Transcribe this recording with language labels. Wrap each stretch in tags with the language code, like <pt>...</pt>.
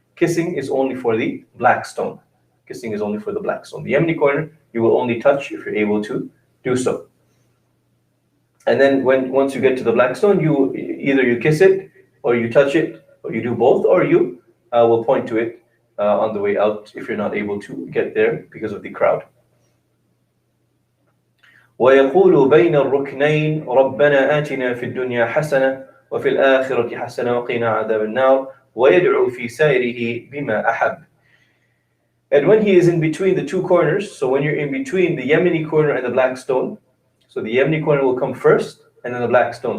<en>Kissing is only for the black stone. Kissing is only for the black stone. The Yemeni corner, you will only touch if you're able to do so. And then once you get to the black stone, either you kiss it, or you touch it, or you do both, or you will point to it on the way out if you're not able to get there because of the crowd.</en> <ar>ويقول بين الركنين ربنا آتنا في الدنيا حسنة وفي الآخرة حسنة وقنا عذاب النار ويدعو في سائره بما أحب.</ar> <en>And when he is in between the 2 corners, so when you're in between the Yemeni corner and the black stone, so the Yemeni corner will come first and then the black stone.</en>